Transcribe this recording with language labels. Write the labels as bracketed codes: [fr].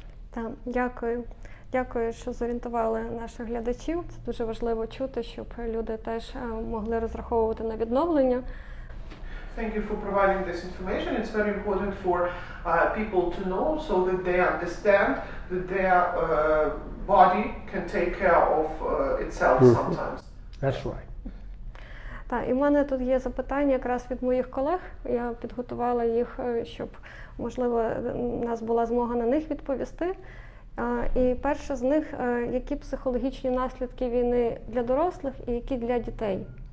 [uk] Так, дякую. Дякую, що зорієнтували наших глядачів. Це дуже важливо чути, щоб люди теж могли розраховувати на відновлення. [en] Thank you for providing this information. It's very important for people to know so that they understand that their body can take care of itself sometimes. That's right. [uk] Так, і в мене тут є запитання якраз від моїх колег. Я підготувала їх, щоб, можливо, у нас була змога на них відповісти. І перше з них, які психологічні наслідки війни для дорослих і які для дітей?